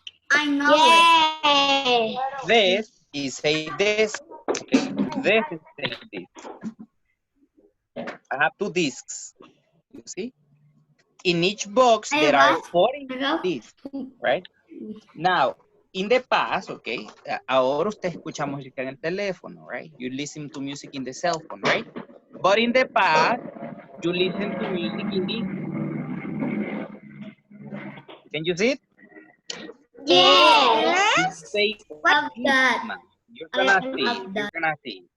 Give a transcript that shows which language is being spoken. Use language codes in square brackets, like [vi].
[en] I know. This is a disc. Okay. This is a disc. I have 2 discs. You see? In each box, there are 40 discs, right? Now, in the past, okay, [es] ahora usted escucha música en el teléfono, [en] right? You listen to music in the cell phone, right? But in the past, you listen to music in this. Can you see it? Yes. You're gonna see it. You're gonna see it.